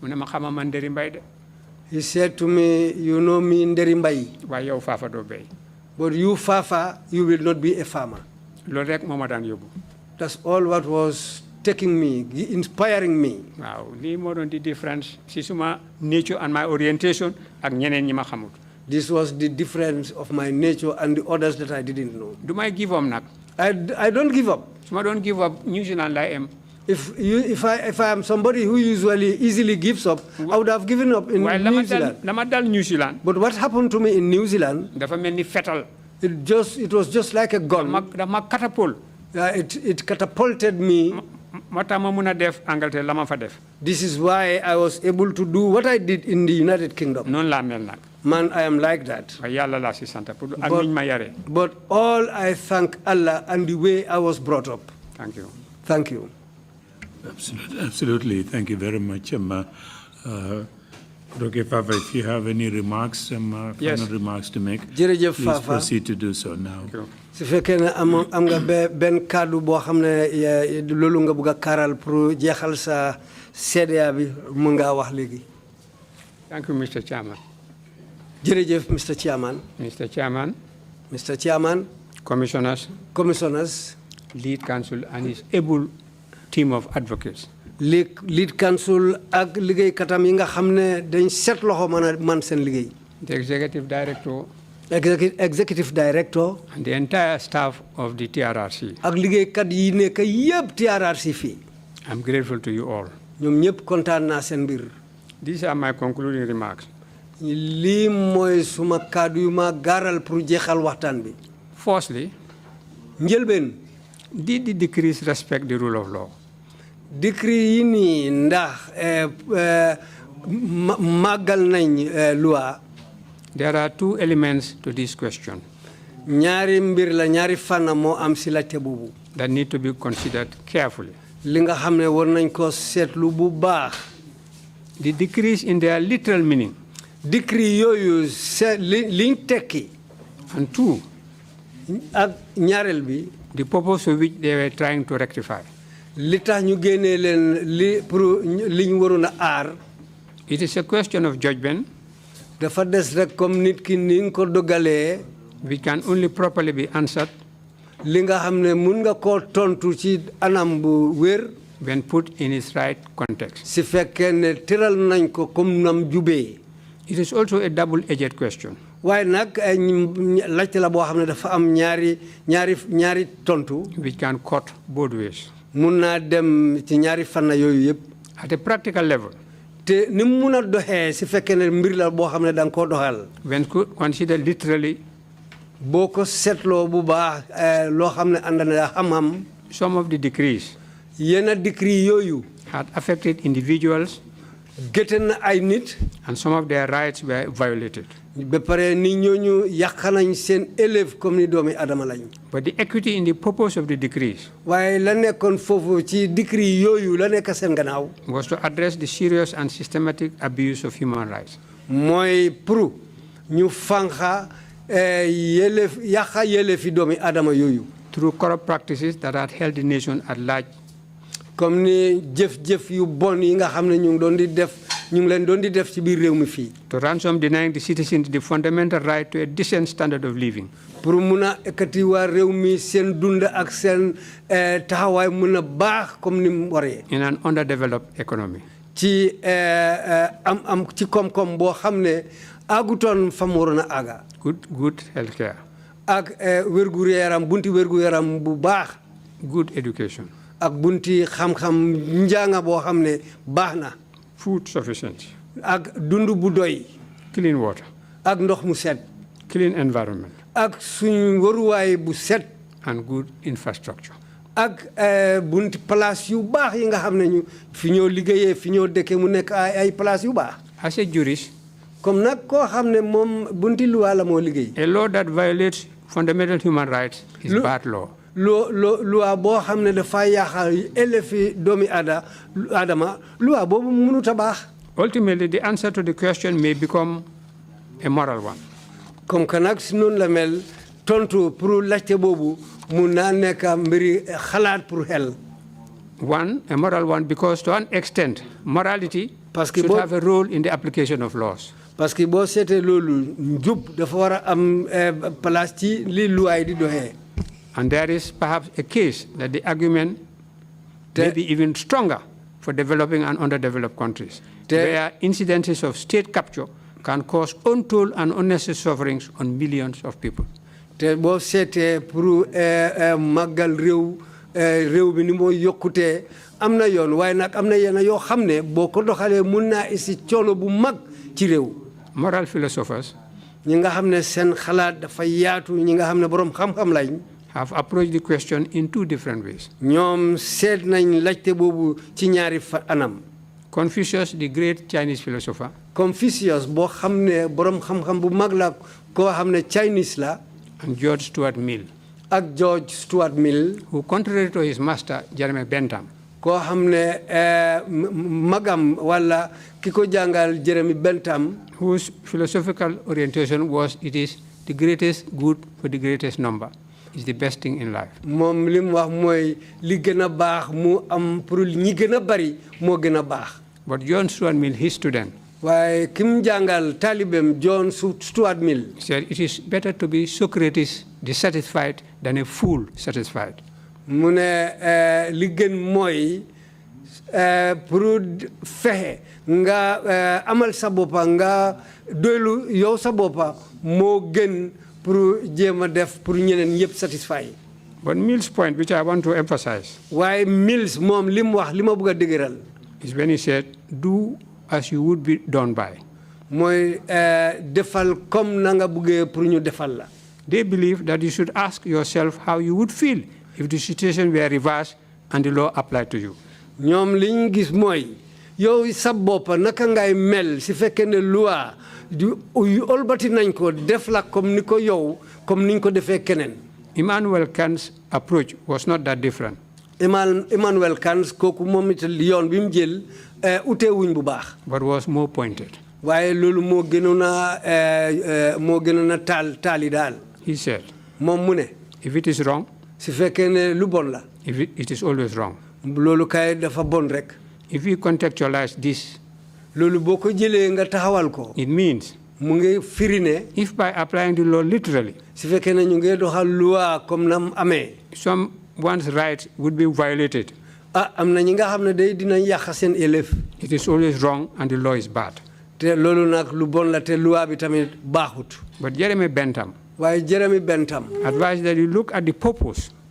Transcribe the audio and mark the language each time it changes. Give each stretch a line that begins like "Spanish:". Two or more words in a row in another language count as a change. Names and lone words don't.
English: He said to me, you know me in Derimbai. But you, Fafa, you will not be a farmer. That's all what was taking me, inspiring me. Wow, this more than the difference.
Wolof: Sisuma
English: nature and my orientation
Wolof: ak ñeneen ñi ma xamut.
English: This was the difference of my nature and the others that I didn't know. Do I give up nak? I don't give up. Suma don't give up. New Zealand I am. If I am somebody who usually easily gives up, I would have given up in New Zealand. But what happened to me in New Zealand?
Wolof: Dafa melni fetal.
English: It was just like a gun.
Wolof: Dama catapult.
English: It catapulted me. This is why I was able to do what I did in the United Kingdom. Man, I am like that. But all I thank Allah and the way I was brought up. Thank you. Thank you. Absolutely. Thank you very much. Dr. Fafa, if you have any remarks, final remarks to make, please proceed to do so now.
Wolof: su fekkee ne am nga benn kàddu boo xam ne loolu nga bëgg a karal pour jeexal sa CDA bi mun ngaa wax léegi.
English: Thank you, Mr. Chairman.
Wolof: jërëjëf Mr. Chairman.
English: Mr. Chairman. Mr. Chairman. Commissioners. Commissioners. Lead counsel and his able team of advocates. lead counsel
Wolof: ak liggéeykatam yi nga xam ne dañ set loxo man seen liggéey.
English: The executive director. Executive director. And the entire staff of the TRRC.
Wolof: ak liggéeykat yi nekk yëpp TRRC fii.
English: I'm grateful to you all.
Wolof: ñoom ñëpp kontaan naa seen mbir.
English: These are my concluding remarks.
Wolof: lii mooy suma kàddu yu ma gaaral pour jeexal waxtaan bi.
English: Firstly,
Wolof: njëlbeen.
English: did the decrees respect the rule of law?
Wolof: Decree yi nii ndax màggal nañ loi.
English: There are two elements to this question.
Wolof: ñaari mbir la ñaari fànn moo am si laajte boobu.
English: That need to be considered carefully.
Wolof: li nga xam ne war nañ ko seetlu bu baax.
English: The decrees in their literal meaning.
Wolof: Decree yooyu liñ tekki.
English: And two.
Wolof: ak ñaareel bi.
English: The purpose of which they were trying to rectify.
Wolof: li tax ñu génnee leen li pour liñ waroon a aar.
English: It is a question of judgment.
Wolof: Dafa des rek comme nit ki ni nga ko dogalee.
English: Which can only properly be answered.
Wolof: Li nga xam ne mun nga koo tontu ci anam bu wér.
English: When put in its right context.
Wolof: Si fekkee ne tëral nañ ko comme nam jubee.
English: It is also a double-edged question.
Wolof: Waaye nag laajte la boo xam ne dafa am ñaari tontu.
English: Which can cut both ways.
Wolof: Mun naa dem ci ñaari fànn yooyu yëpp.
English: At a practical level.
Wolof: Te ni mu mun a doxee si fekkee ne mbir la boo xam ne da nga koo doxal.
English: When considered literally.
Wolof: Boo ko seetloo bu baax loo xam ne ànd na xam-xam.
English: Some of the decrees.
Wolof: Yenn decree yooyu.
English: Had affected individuals.
Wolof: Gëte na ay nit.
English: And some of their rights were violated.
Wolof: Ba pare ni ñooñu yàq nañ seen élève comme ni doomi adama lañ.
English: But the equity in the purpose of the decrees.
Wolof: Waaye la nekkoon foofu ci decree yooyu la nekk seen gannaaw.
English: Was to address the serious and systematic abuse of human rights.
Wolof: Mooy pour ñu fànqa yàqa yelleefi doomi adama yooyu.
English: Through corrupt practices that had held the nation at large.
Wolof: Comme ni jëf-jëf yu bon yi nga xam ne ñu ngi leen doon di def ci biir réew mi fii.
English: To ransom denying the citizens the fundamental right to a decent standard of living.
Wolof: Pour mun a ekkati waa réew mi seen dund ak seen taxawaay mun a baax comme ni mu waree.
English: In an underdeveloped economy.
Wolof: Ci ci koom-koom boo xam ne àggutoon fa mu waroon a àgga.
English: Good health care.
Wolof: Ak wér-gu-yaram bunti wér-gu-yaram bu baax.
English: Good education.
Wolof: Ak bunti xam-xam njàng boo xam ne baax na.
English: Food sufficiency.
Wolof: Ak dund bu doy.
English: Clean water.
Wolof: Ak ndox mu set.
English: Clean environment.
Wolof: Ak suñu waruwaay bu set.
English: And good infrastructure.
Wolof: Ak bunti place yu baax yi nga xam ne ñu fi ñoo liggéeyee fi ñoo dëkkee mu nekk ay place yu baax.
English: As a jurist.
Wolof: Comme nag koo xam ne moom bunti luwa la moo liggéey.
English: A law that violates fundamental human rights is bad law.
Wolof: Loi boo xam ne dafa yaaxal élèves doomi adama loi boobu mënut a baax.
English: Ultimately, the answer to the question may become a moral one.
French: Comme que
Wolof: nag si noonu la mel tontu pour laajte boobu mun naa nekk mbiri xalaat pour xel.
English: One, a moral one, because to an extent, morality should have a role in the application of laws.
French: Parce que
Wolof: boo seetee loolu njub dafa war a am place ci li luwaay di doxee.
English: And there is perhaps a case that the argument may be even stronger for developing and underdeveloped countries, where incidences of state capture can cause untold and unnecessary sufferings on millions of people.
Wolof: Te boo seetee pour màggal réew bi ni moo yokkutee am na yoon waaye nag am na yenn yoo xam ne boo ko doxalee mun naa isi coono bu mag ci réew.
English: Moral philosophers.
Wolof: ñi nga xam ne seen xalaat dafa yaatu ñi nga xam ne borom xam-xam lañ.
English: Have approached the question in two different ways.
Wolof: ñoom seet nañ laajte boobu ci ñaari anam.
English: Confucius, the great Chinese philosopher.
Wolof: Confucius boo xam ne borom xam-xam bu mag la koo xam ne Chinese la.
English: And George Stuart Mill.
Wolof: Ak George Stuart Mill.
English: Who, contrary to his master, Jeremy Bentham.
Wolof: Koo xam ne magam wala ki ko jàngal Jeremy Bentham.
English: Whose philosophical orientation was it is the greatest good for the greatest number. Is the best thing in life.
Wolof: Moom li mu wax mooy li gën a baax mu am pour ñi gën a bari moo gën a baax.
English: But John Stuart Mill, his student.
Wolof: waaye ki mu jàngal talibem John Stuart Mill.
English: Said it is better to be Socrates dissatisfied than a fool satisfied.
Wolof: mu ne li gën mooy pour fexe nga amal sa boppa nga doylu yow sa boppa moo gën. Pour jéem a def pour ñeneen ñëpp satisfy.
English: But Mill's point, which I want to emphasize.
Wolof: Waaye Mills moom li mu wax li ma bëgg a dëgëral.
English: Is when he said, do as you would be done by.
Wolof: mooy defal comme na nga bëggee pour ñu defal la.
English: They believe that you should ask yourself how you would feel if the situation were reversed and the law applied to you.
Wolof: ñoom li ñu gis mooy yow sa bopp naka ngay mel si fekkee ne loi yu olbati nañ ko def la comme ni ko yow comme niñ ko defee keneen.
English: Immanuel Kant's approach was not that different.
Wolof: Immanuel Kant kooku moom it yoon bi mu jël ute wuñ bu baax.
English: But was more pointed.
Wolof: waaye loolu moo gënoon a taali daal.
English: He said.
Wolof: moom mu ne.
English: If it is wrong.
Wolof: si fekkee ne lu bon la.
English: If it is always wrong.
Wolof: loolu kay dafa bon rek.
English: If we contextualize this.
Wolof: loolu boko jëlé nga taxawal ko.
English: It means
Wolof: mu ngi firi ne.
English: If by applying the law literally,
Wolof: su fekkee ne ñu ngi doxal loi comme nam amee.
English: Someone's rights would be violated.
Wolof: Am na ñi nga xam ne day dinañ yàq seen élève.
English: It is always wrong and the law is bad.
Wolof: Te loolu nag lu bon la te loi bi tamit baaxut.
English: But Jeremy Bentham advised that you look at the purpose.